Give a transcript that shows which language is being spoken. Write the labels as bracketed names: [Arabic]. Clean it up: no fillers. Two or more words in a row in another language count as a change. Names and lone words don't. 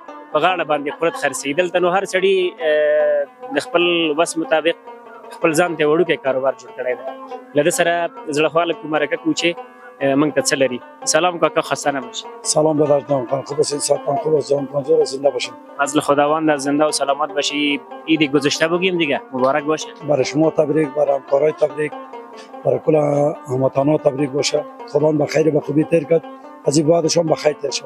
[Pashto] په غاړه باندې قرت خرڅي دلته نو هر سړی د خپل وس مطابق خپل ځان ته وړوکی کاروبار جوړ کړی دی له ده سره زړه خواله کوم مرکه کوو چې موږ ته څه لري سلام کاکا [Persian] خسته نباشید سلام بدرجان خان خوب هستین صحتان خوب است جان منظور زنده باشین از خداوند زنده و سلامت باشی عید گذشته بگیم دیگه مبارک باشه برای شما تبریک برای همکارای تبریک برای کل هموطنان تبریک باشه خدا به خیر به خوبی تیر کرد از این بعد شما بخیر تیر شد